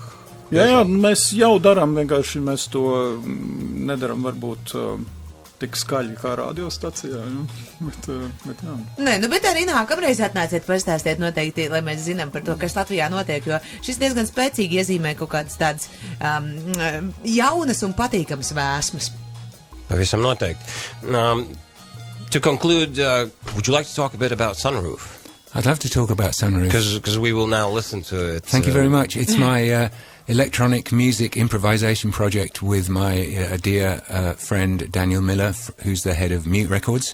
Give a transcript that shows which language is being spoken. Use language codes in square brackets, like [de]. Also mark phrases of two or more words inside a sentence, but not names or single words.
[lv] Jā, mēs jau darām, vienkārši mēs to nedaram varbūt tik skaļi kā radiostacijā, bet jā. Nē, bet arī nākamreiz atnāciet pastāstiet noteikti, lai mēs zinām par to, kas Latvijā notiek, jo šis diezgan spēcīgi iezīmē kaut kādas tādas jaunas un patīkamas vēsmas. Pavisam noteikti. [en] To conclude, would you like to talk a bit about Sunroof? I'd love to talk about Sunroof. Because we will now listen to it. Thank you very much. It's my electronic music improvisation project with my dear friend Daniel Miller, who's the head of Mute Records.